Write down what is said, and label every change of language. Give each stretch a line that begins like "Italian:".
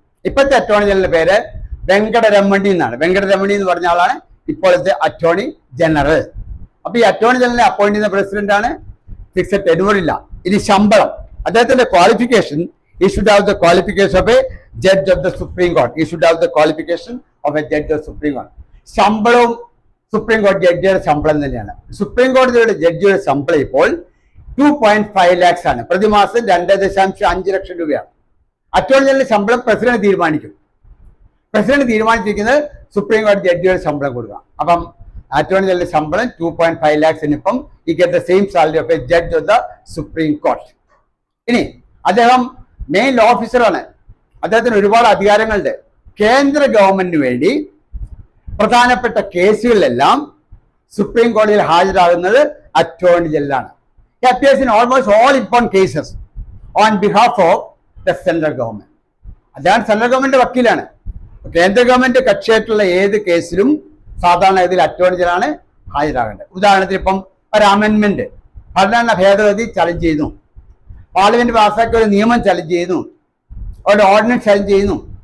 Malayalam: ഇപ്പോഴത്തെ അറ്റോർണി ജനറലിന്റെ പേര് വെങ്കടരമണി എന്നാണ്. വെങ്കടരമണി എന്ന് പറഞ്ഞ ആളാണ് ഇപ്പോഴത്തെ അറ്റോർണി ജനറൽ. അപ്പൊ ഈ അറ്റോർണി ജനറലിനെ അപ്പോയിന്റ് ചെയ്യുന്ന പ്രസിഡന്റ് ആണ്. ഫിക്സഡ് ടെന്യൂർ ഇല്ല. ഇനി ശമ്പളം, അദ്ദേഹത്തിന്റെ qualification,
English: he should have the qualification of a judge of the Supreme Court. He should have the qualification of a judge of the Supreme Court.
Malayalam: ശമ്പളവും supreme കോടതി ജഡ്ജിയുടെ ശമ്പളം തന്നെയാണ്. സുപ്രീം കോടതിയുടെ ജഡ്ജിയുടെ ശമ്പളം ഇപ്പോൾ 2.5 lakhs ആണ്. പ്രതിമാസം 2.5 ലക്ഷം രൂപയാണ്. അറ്റോർണി ജനറൽ ശമ്പളം പ്രസിഡന്റ് തീരുമാനിക്കും. പ്രസിഡന്റ് തീരുമാനിച്ചിരിക്കുന്നത് സുപ്രീം കോടതി ജഡ്ജിയുടെ ശമ്പളം കൊടുക്കുക. അപ്പം അറ്റോർണി ജനറൽ ശമ്പളം 2.5 lakhs.
English: ഇപ്പം he get the same salary of a judge of the Supreme Court.
Malayalam: ഇനി അദ്ദേഹം മെയിൻ ലോ ഓഫീസറാണ്. അദ്ദേഹത്തിന് ഒരുപാട് അധികാരങ്ങളുണ്ട്. കേന്ദ്ര ഗവൺമെന്റിന് വേണ്ടി പ്രധാനപ്പെട്ട കേസുകളിലെല്ലാം സുപ്രീം കോടതിയിൽ ഹാജരാകുന്നത് attorney ജനറലാണ്.
English: He appears in almost all important cases on behalf of the central government.
Malayalam: അദ്ദേഹം സെൻട്രൽ ഗവൺമെന്റ് വക്കീലാണ്. കേന്ദ്ര ഗവൺമെന്റ് കക്ഷിയായിട്ടുള്ള ഏത് കേസിലും സാധാരണ ഇതിൽ അറ്റോർണി ജനറലാണ് ഹാജരാകേണ്ടത്. ഉദാഹരണത്തിന് ഇപ്പം ഒരു അമെന്റ്മെന്റ് ഭരണഘടന ഭേദഗതി ചലഞ്ച് ചെയ്യുന്നു. പാർലമെന്റ് പാസ്സാക്കിയ ഒരു നിയമം ചലഞ്ച് ചെയ്യുന്നു, ഒരു ഓർഡിനൻസ് ചലഞ്ച് ചെയ്യുന്നു.